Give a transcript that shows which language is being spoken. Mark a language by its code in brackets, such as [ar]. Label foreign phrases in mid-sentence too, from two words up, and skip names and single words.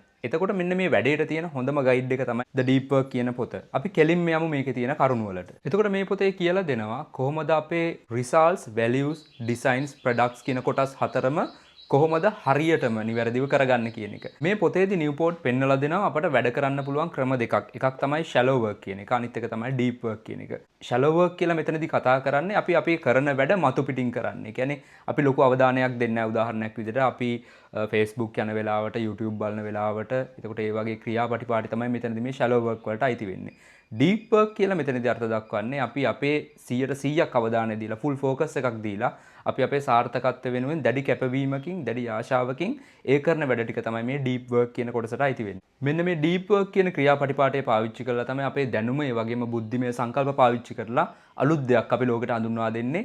[si] එතකොට මෙන්න මේ වැඩේට තියෙන හොඳම ගයිඩ් එක තමයි The Deep Work කියන පොත. අපි කෙලින්ම යමු මේකේ තියෙන කරුණු වලට. එතකොට මේ පොතේ කියලා දෙනවා කොහොමද අපේ [en] results, values, designs, products [si] කියන කොටස් හතරම කොහොමද හරියටම නිවැරදිව කරගන්න කියන එක. මේ පොතේදී නිව්පෝර්ට් පෙන්නලා දෙනවා අපට වැඩ කරන්න පුළුවන් ක්‍රම දෙකක්. එකක් තමයි [en] shallow work [si] කියන එක. අනිත් එක තමයි [en] deep work [si] කියන එක. [en] shallow work [si] කියලා මෙතනදී කතා කරන්නේ අපි අපේ කරන වැඩ මතු පිටින් කරන්නේ. කියන්නේ අපි ලොකු අවධානයක් දෙන්නේ නැහැ. උදාහරණයක් විදිහට අපි Facebook යන වෙලාවට, YouTube බලන වෙලාවට, එතකොට ඒ වගේ ක්‍රියාපටිපාටි තමයි මෙතනදී මේ [en] shallow work [si] වලට අයිති වෙන්නේ. [en] deep work [si] කියලා මෙතනදී අර්ථ දක්වන්නේ අපි අපේ 100%ක් අවධානය දීලා [en] full focus [si] එකක් දීලා අපි අපේ සාර්ථකත්වය වෙනුවෙන් දැඩි කැපවීමකින් දැඩි ආශාවකින් ඒ කරන වැඩ ටික තමයි මේ [en] deep work [si] කියන කොටසට අයිති වෙන්නේ. මෙන්න මේ [en] deep work [si] කියන ක්‍රියාපටිපාටය පාවිච්චි කරලා තමයි අපේ දැනුම ඒ වගේම බුද්ධිමය සංකල්ප පාවිච්චි කරලා අලුත් දෙයක් අපි ලෝකෙට හඳුන්වා දෙන්නේ.